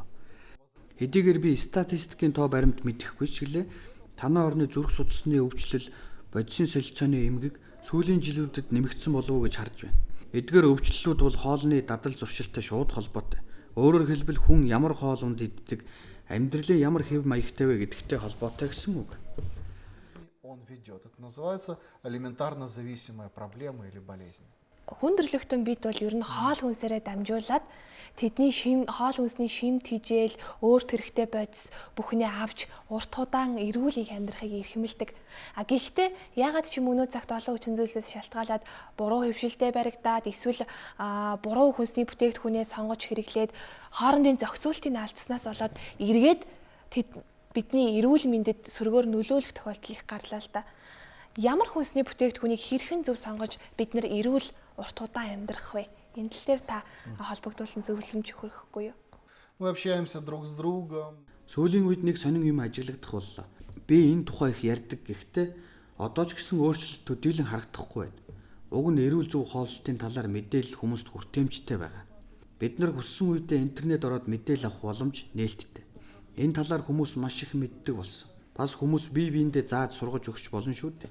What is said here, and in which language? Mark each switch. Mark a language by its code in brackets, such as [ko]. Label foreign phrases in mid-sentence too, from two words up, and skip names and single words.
[mn] Хэдийгээр би статистикийн тоо баримт мэдэхгүй ч гэлээ танай орны зүрх судасны өвчлөл, бодисын солилцооны эмгэг сүүлийн жилүүдэд нэмэгдсэн болов уу гэж харж байна. Эдгээр өвчлөлүүд бол хоолны дадал зуршилтай шууд холбоотой. Өөрөөр хэлбэл хүн ямар хоол унд иддэг, амьдралын ямар хэв маягтай вэ гэдэгтэй холбоотой гэсэн үг. [ru] Он ведет. Это называется элементарно зависимая проблема или болезнь. [mn] Хүндрэлтэн бид бол ер нь хоол хүнсээрээ дамжуулаад тэдний хоол хүнсний шимт хижээл, өөрт хэрэгтэй бодис бүхнээ авч урт удаан эрүүл их амьдрахыг эрхэмлдэг. Гэхдээ ягаад ч юм өнөө цагт олон хүчин зүйлсээс шалтгаалаад буруу хөвшилтэд баригдаад эсвэл буруу хүнсний бүтээгдэхүүнээ сонгож хэрэглээд хоорондын зохицуултыг алдснаас болоод эргээд бидний эрүүл мэндэд сөргөөр нөлөөлөх тохиолдол их гарлаа л да. Ямар хүнсний бүтээгдэхүүнийг хэрхэн зөв сонгож бид нар эрүүл урт удаан амьдрах вэ? Энэ тал дээр та холбогдуулсан зөвлөмж өгөхгүй юу? [ru] Мы общаемся друг с другом. [mn] Сүүлийн үед нэг сонин юм ажиглагдах боллоо. Би энэ тухай их ярьдаг гэхдээ одоо ч гэсэн өөрчлөлт төдийлөн харагдахгүй байна. Уг нь эрүүл зөв хооллолтын талаар мэдээлэл хүмүүст хүртээмжтэй байгаа. Бид нар хүссэн үедээ интернет ороод мэдээлэл авах боломж нээлттэй. Энэ талаар хүмүүс маш их мэддэг болсон. Бас хүмүүс бие биендээ зааж сургаж өгч болно шүү дээ.